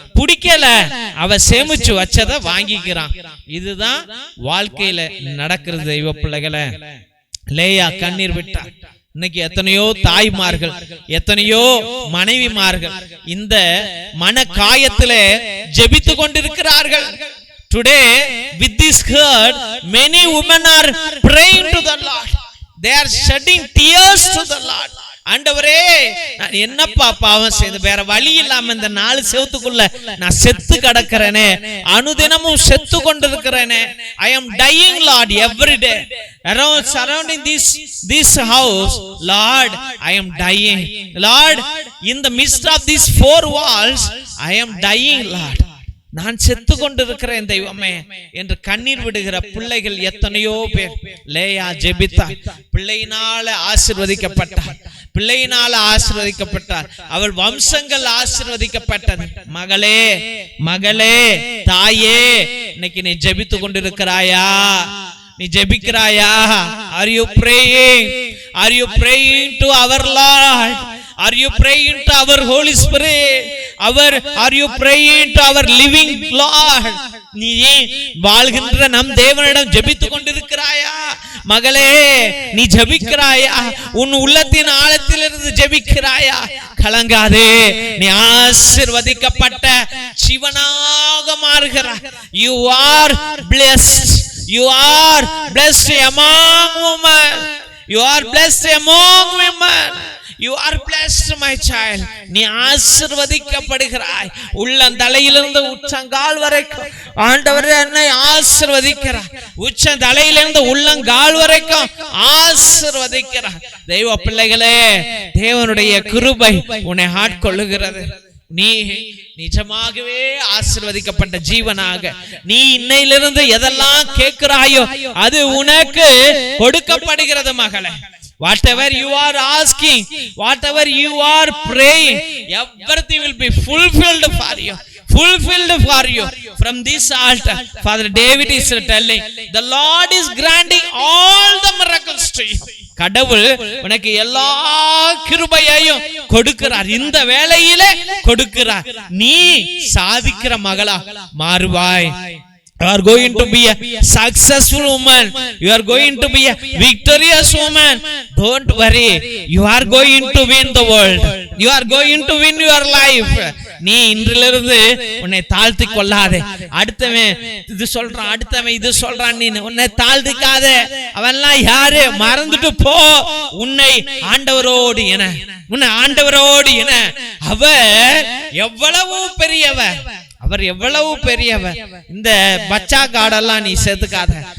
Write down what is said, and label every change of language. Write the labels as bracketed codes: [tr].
[ta] பிடிக்கல, அவ சேமிச்சு வச்சத வாங்கிக்கிறான். இதுதான் வாழ்க்கையில நடக்கிறது தெய்வ பிள்ளைகளை. லேயா கண்ணீர் விட்டார். இன்னைக்கு எத்தனையோ தாய்மார்கள், எத்தனையோ மனைவிமார்கள் இந்த மன காயத்திலே ஜெபித்து கொண்டிருக்கிறார்கள். [en] Today with this hurt many women are praying to the Lord. They are shedding tears to the Lord. [ta] ஆண்டவரே, நான் என்னப்பா பாவம் செய்து வேற வழி இல்லாம இந்த 4 செவத்துக்குள்ள நான் செத்து கிடக்கிறேனே, அனுதினமும் செத்து கொண்டிருக்கிறேனே. [en] I am dying, Lord, every day. Surrounding this house, Lord, I am dying. Lord, in the midst of these 4 walls, I am dying, Lord. [ta] நான் செத்து கொண்டிருக்கிறேன் தெய்வமே என்று கண்ணீர் விடுகிற பிள்ளைகள் எத்தனையோ பேர். லேயா ஜெபித்தா, பிள்ளையினால ஆசீர்வதிக்கப்பட்டார், பிள்ளையினால ஆசீர்வதிக்கப்பட்டார். அவள் வம்சங்கள் ஆசீர்வதிக்கப்பட்டது. மகளே, மகளே, தாயே, இன்னைக்கு நீ ஜெபித்து கொண்டிருக்கிறாயா? நீ ஜெபிக்கிறாயா? [en] Are you praying? Are you praying to our Lord? Are you praying to our Holy Spirit? Are you praying to our living Lord? [ta] நீ வாழ்கின்ற நம் தேவனிடம் ஜெபித்துக் கொண்டிருக்கிறாயா? மகளே, நீ ஜெபிக்கிறாயா? உன் உள்ளத்தின் ஆழத்திலிருந்து ஜெபிக்கிறாயா? கலங்காதே, நீ ஆசீர்வதிக்கப்பட்ட ஜீவனாக மாறுகிறாய். [en] You are blessed. You are blessed among women. You are blessed among women. You are blessed, my child. [ta] நீ ஆசீர்வதிக்கப்படுகிறாய். உள்ளந்தலையிலிருந்து உச்சங்கால் வரைக்கும் ஆண்டவர் என்னை ஆசீர்வதிக்கிறார். உச்சந்தலையிலிருந்து உள்ளங்கால் வரைக்கும் ஆசீர்வதிக்கிறார். தெய்வ பிள்ளைகளே, தேவனுடைய கிருபை உன்னை ஆட்கொள்ளுகிறது. நீ நிஜமாகவே ஆசீர்வதிக்கப்பட்ட ஜீவனாக நீ இன்னையிலிருந்து எதெல்லாம் கேட்கிறாயோ அது உனக்கு கொடுக்கப்படுகிறது மகளே. [en] Whatever you are asking, whatever you are praying, everything will be fulfilled for you. Fulfilled for you from this altar. Father David is telling, the Lord is granting all the miracles to you. [ta] கடவுள் உனக்கு எல்லா கிருபையையும் கொடுக்கிறார், இந்த வேளையிலே கொடுக்கிறார். நீ சாதிக்கிற மகளா மாறுவாய். [en] You are going to be a successful woman. You are going to be a victorious woman. Don't worry. You are going to win the world. You are going to win your life. [ta] நீ இன்றிலிருந்து உன்னை தாழ்த்தி கொள்ளாதே. அடுத்தவன் இது சொல்றான், அடுத்தவன் இது சொல்றான், நீ உன்னை தாழ்த்திக்காதே. அவன்லாம் யாரு? மறந்துட்டு போ. உன்னை ஆண்டவரோடு என, உன்னை ஆண்டவரோடு என. அவர் எவ்வளவு பெரியவர், அவர் எவ்வளவு பெரியவர். இந்த பச்சா காடெல்லாம் நீ சேர்த்துக்காத.